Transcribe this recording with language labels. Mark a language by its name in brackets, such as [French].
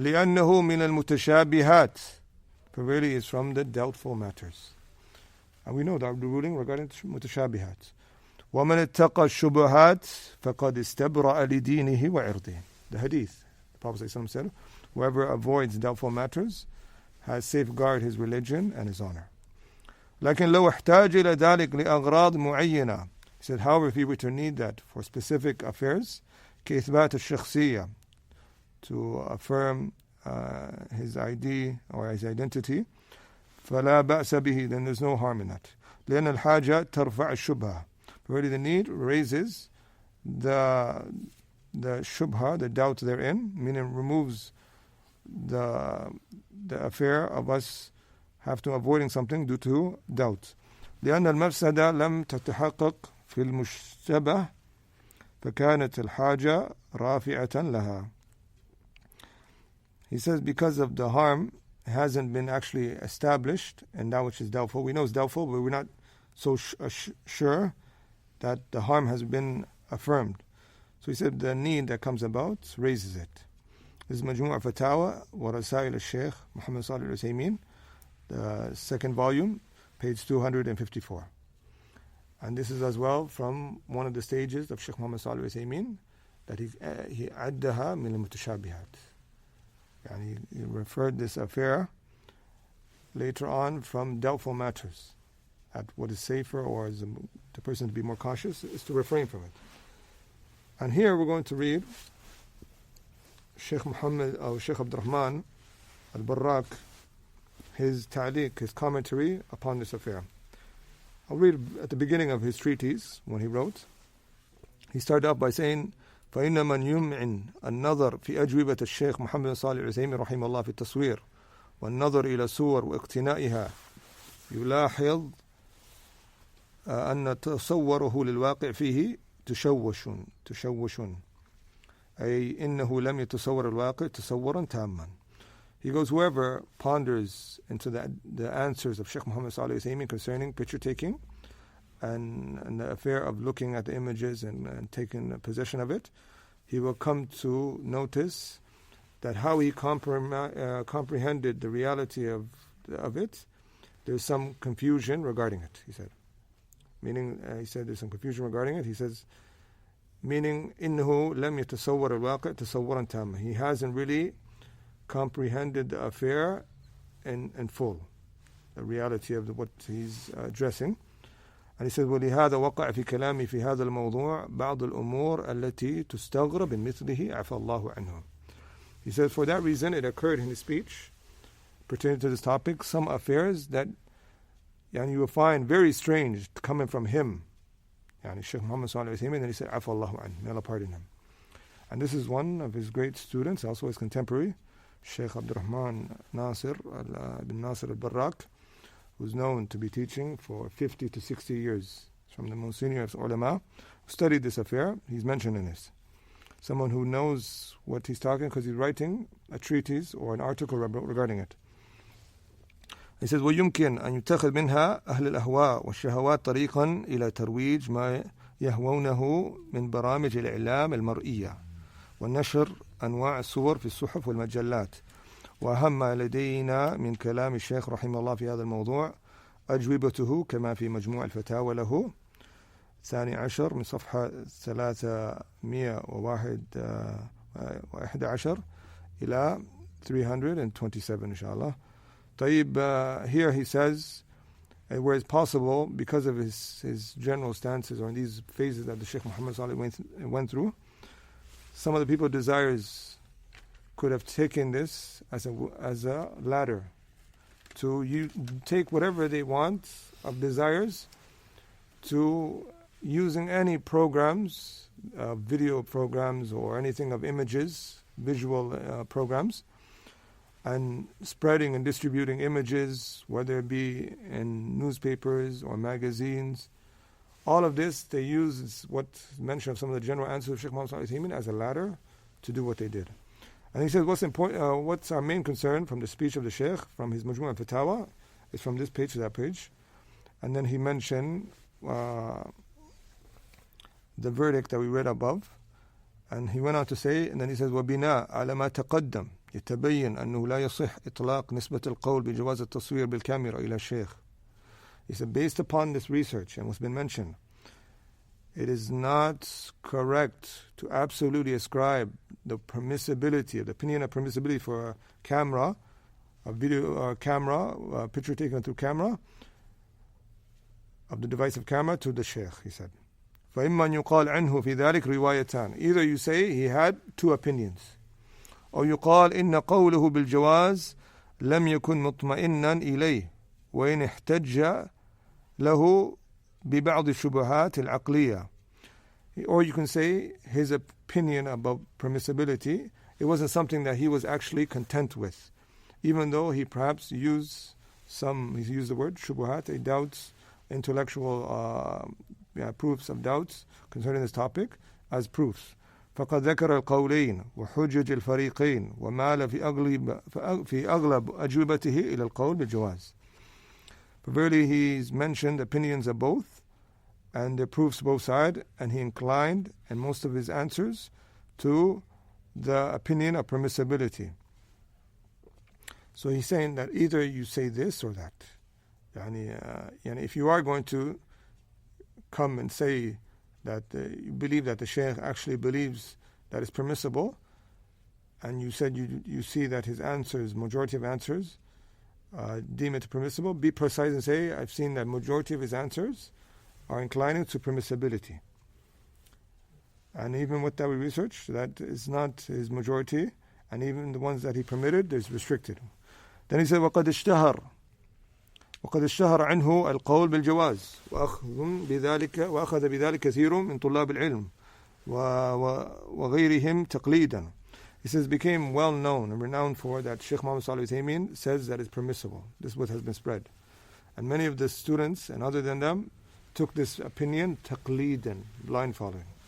[Arabic] لِأَنَّهُ مِنَ الْمُتَشَابِهَاتِ, [English] for really it's from the doubtful matters. And we know the ruling regarding mutashabihat. [Arabic] وَمَنِ اتَّقَى الشُّبُهَاتِ فَقَدْ اسْتَبْرَأَ لِدِينِهِ وَعِرْضِهِ. [English] The hadith, the Prophet ﷺ said, whoever avoids doubtful matters has safeguarded his religion and his honor. [Arabic] لكن لو احتاج إلى ذلك لأغراض معينة. [English] He said, however, if he were to need that for specific affairs, [Arabic] كإثبات الشخصية, [English] to affirm his ID or his identity, [Arabic] فلا بأس به, [English] then there's no harm in that. [Arabic] لأن الحاجة ترفع الشبهة. [English] Already the need raises the shubha, the doubt therein, meaning removes the affair of us have to avoiding something due to doubt. [Arabic] لأن المفسدة لم تتحقق في المشتبه فكانت الحاجة رافعة لها. [English] He says because of the harm hasn't been actually established and that which is doubtful. We know it's doubtful, but we're not so sure that the harm has been affirmed. So he said the need that comes about raises it. This is Majmu' Fatawa wa Rasail al-Shaykh Muhammad Salih Uthaymeen, the second volume, page 254. And this is as well from one of the stages of Shaykh Muhammad Salih Uthaymeen, that he [Arabic] addaha min al-mutashabihat. [English] And he referred this affair later on from doubtful matters. At what is safer or is the person to be more cautious is to refrain from it. And here we're going to read Shaykh Muhammad or Shaykh Abdurrahman al-Barrak, his ta'liq, his commentary upon this affair. I'll read at the beginning of his treatise when he wrote. He started off by saying, [Arabic] فإن من يمعن النظر في أجوبة الشيخ محمد صالح العثيمين رحمه الله في التصوير والنظر إلى صور واقتنائها يلاحظ أن تصوره للواقع فيه تشوش أي إنه لم يتصور الواقع تصورا تاما. [English] He goes, whoever ponders into the answers of Shaykh Muhammad Salih Uthaymeen concerning picture taking and the affair of looking at the images and taking possession of it, he will come to notice that how he comprehended the reality of it, there's some confusion regarding it, he said. Meaning, he said there's some confusion regarding it. He says, meaning, [Arabic] إِنَّهُ لَمْ يَتَصَوَّرَ الْوَاقِعَ تَصَوُّرًا تَامًا. [English] He hasn't really comprehended the affair in full, the reality of what he's addressing. And he said, [Arabic] وَلِهَذَا وَقَعَ فِي كَلَامِي فِي هَذَا الْمَوْضُوعِ بَعْضُ الْأُمُورِ الَّتِي تُسْتَغْرَبْ بِمِثْلِهِ عَفَى اللَّهُ عَنْهُ. [English] He said, for that reason, it occurred in his speech pertaining to this topic, some affairs that and you will find very strange coming from him. Shaykh Muhammad sallallahu alayhi wa sallam, and then he said, [Arabic] Afa Allahu an, [English] may Allah pardon him. And this is one of his great students, also his contemporary, Shaykh Abdurrahman Nasir bin Nasir al-Barrak, who's known to be teaching for 50 to 60 years. From the most senior of ulama, who studied this affair. He's mentioned in this. Someone who knows what he's talking, because he's writing a treatise or an article regarding it. He says, [Arabic] ويمكن أن يتخذ منها أهل الأهواء والشهوات طريقا إلى ترويج ما يهوونه من برامج الإعلام المرئية والنشر أنواع الصور في الصحف والمجلات. وأهم ما لدينا من كلام الشيخ رحمه الله في هذا الموضوع أجوبته كما في مجموع الفتاوى له 12 من صفحة 311 إلى 327 إن شاء الله. [English] طيب, here he says, where it's possible, because of his general stances, or in these phases that the Shaykh Muhammad Salih went through, some of the people desires could have taken this as a ladder to take whatever they want of desires to using any programs, video programs or anything of images, visual programs, and spreading and distributing images, whether it be in newspapers or magazines. All of this they use is what's mentioned of some of the general answers of Shaykh Muhammad Uthaymeen as a ladder to do what they did. And he says, what's important? What's our main concern from the speech of the Shaykh, from his Majmu' al-Fatawa, is from this page to that page. And then he mentioned the verdict that we read above. And he went on to say, and then he says, [Arabic] وَبِنَاء عَلَى مَا تَقَدَّمْ يتبين أنه لا يصح إطلاق نسبة القول بجواز التصوير بالكاميرا إلى الشيخ. [English] He said, based upon this research and what's been mentioned, it is not correct to absolutely ascribe the permissibility, the opinion of permissibility for a camera, a video camera, a picture taken through camera, of the device of camera, to the Shaykh, he said. [Arabic] فإما أن يقال عنه في ذلك روايتان. [English] Either you say he had two opinions, [Arabic] أو يقال إن قوله بالجواز لم يكن مطمئنا إليه وإن احتج له ببعض الشبهات العقلية. [English] Or you can say his opinion about permissibility, it wasn't something that he was actually content with, even though he perhaps used the word shubuhat, doubts, intellectual proofs of doubts concerning this topic as proofs. فقد ذكر القولين وحجج الفريقين ومال في أغلب أجوبته إلى القول بالجواز. But verily he's mentioned opinions of both and the proofs both sides, and he inclined in most of his answers to the opinion of permissibility. So he's saying that either you say this or that. If you are going to come and say that you believe that the Shaykh actually believes that it's permissible, and you said you see that his answers, majority of answers, deem it permissible, be precise and say, I've seen that majority of his answers are inclining to permissibility. And even with that we research, that is not his majority, and even the ones that he permitted, is restricted. Then he said, [Arabic] وَقَدْ اشْتَهَرَ عنه القول بالجواز وأخذ بذلك كثير من طلاب العلم وغيرهم تقليدا. [English] He says, became well known and renowned for that Shaykh Muhammad Salih Uthaymeen says that it's permissible. This is what has been spread. And many of the students, and other than them, took this opinion تقليدا, blind following.